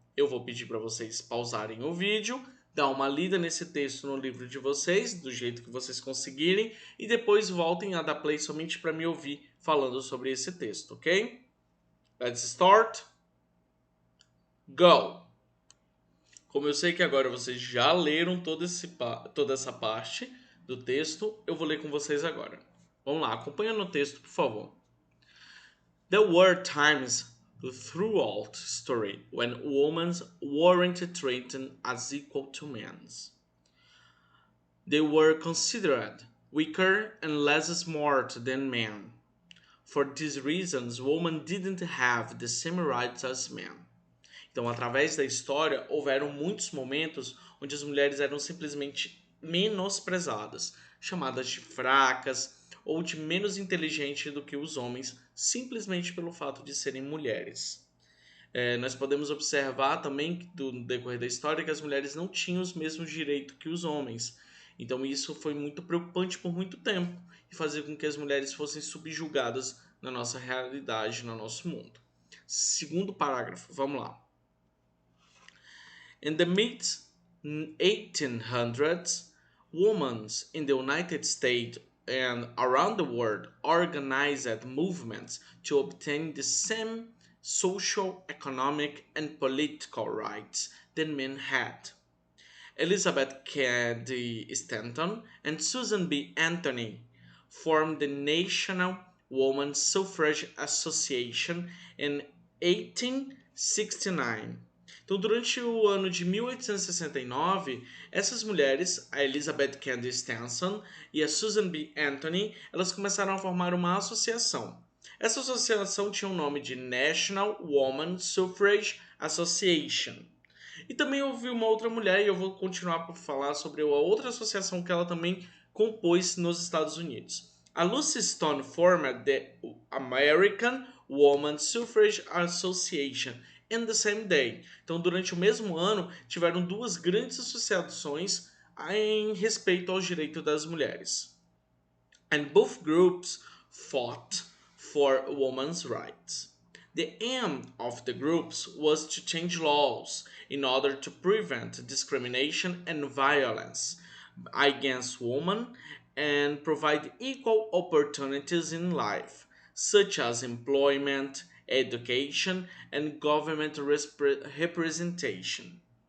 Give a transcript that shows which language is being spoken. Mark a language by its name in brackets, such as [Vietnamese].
[Portuguese] Eu vou pedir para vocês pausarem o vídeo, dar uma lida nesse texto no livro de vocês, do jeito que vocês conseguirem, e depois voltem a dar play somente para me ouvir falando sobre esse texto, ok? [English] Let's start. Go! [Portuguese] Como eu sei que agora vocês já leram toda essa parte do texto, eu vou ler com vocês agora. Vamos lá, acompanha no texto, por favor. [English] There were times throughout history when women weren't treated as equal to men. They were considered weaker and less smart than men. For these reasons, women didn't have the same rights as men. [Portuguese] Então, através da história, houveram muitos momentos onde as mulheres eram simplesmente menosprezadas, chamadas de fracas ou de menos inteligentes do que os homens, simplesmente pelo fato de serem mulheres. Nós podemos observar também, no decorrer da história, que as mulheres não tinham os mesmos direitos que os homens. Então, isso foi muito preocupante por muito tempo e fazia com que as mulheres fossem subjugadas na nossa realidade, no nosso mundo. Segundo parágrafo, vamos lá. [English] In the mid-1800s, women in the United States and around the world organized movements to obtain the same social, economic, and political rights that men had. Elizabeth Cady Stanton and Susan B. Anthony formed the National Women's Suffrage Association in 1869. [Portuguese] Então, durante o ano de 1869, essas mulheres, a Elizabeth Cady Stanton e a Susan B. Anthony, elas começaram a formar uma associação. Essa associação tinha o nome de National Women's Suffrage Association. E também houve uma outra mulher, e eu vou continuar por falar sobre a outra associação que ela também compôs nos Estados Unidos. [English] A Lucy Stone formed the American Women's Suffrage Association in the same day. [Portuguese] Então, durante o mesmo ano, tiveram duas grandes associações em respeito aos direitos das mulheres. [English] And both groups fought for women's rights. The aim of the groups was to change laws in order to prevent discrimination and violence against women and provide equal opportunities in life, such as employment, education, and government representation.